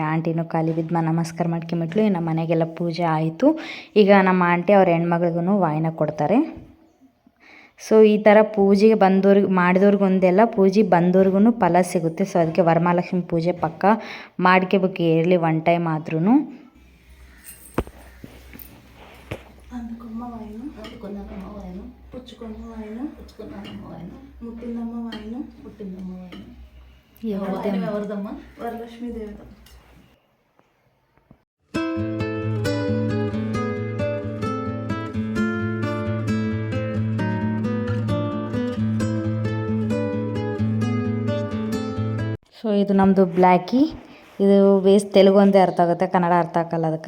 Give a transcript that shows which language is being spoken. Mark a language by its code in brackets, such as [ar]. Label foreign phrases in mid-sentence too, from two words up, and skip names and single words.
[kn] ಆಂಟಿನೂ ಕಾಲಿ ಬಿದ್ದು ನಮಸ್ಕಾರ ಮಾಡ್ಕೊಂಬಿಟ್ಲು. ನಮ್ಮ ಮನೆಗೆಲ್ಲ ಪೂಜೆ ಆಯಿತು. ಈಗ ನಮ್ಮ ಆಂಟಿ ಅವ್ರ ಹೆಣ್ಮಗಳಿಗೂ ವಾಯನ ಕೊಡ್ತಾರೆ. ಸೊ ಈ ಥರ ಪೂಜೆಗೆ ಬಂದವ್ರಿಗೆ ಮಾಡಿದವ್ರಿಗೆ ಒಂದೆಲ್ಲ ಪೂಜೆ ಬಂದವ್ರಿಗೂ ಫಲ ಸಿಗುತ್ತೆ. ಸೊ ಅದಕ್ಕೆ ವರಮಹಾಲಕ್ಷ್ಮಿ ಪೂಜೆ ಪಕ್ಕ ಮಾಡ್ಕೋಬೇಕು [en] yearly one time [kn] ಆದ್ರೂ. [te] అందుకున్న వాయనం అందుకున్నమ్మ వాయనం పుచ్చుకున్న వాయనం పుచ్చుకున్నమ్మ వాయనం ముట్టిందమ్మ వాయనం పుట్టిందమ్మ వాయనం ఎవరిదమ్మ వరలక్ష్మీ దేవత. [kn] ಸೊ ಇದು ನಮ್ಮದು ಬ್ಲ್ಯಾಕಿ. ಇದು ಬೇಸ್ ತೆಲುಗು ಒಂದೇ ಅರ್ಥ ಆಗುತ್ತೆ, ಕನ್ನಡ ಅರ್ಥ ಆಗಲ್ಲ ಅದಕ್ಕೆ.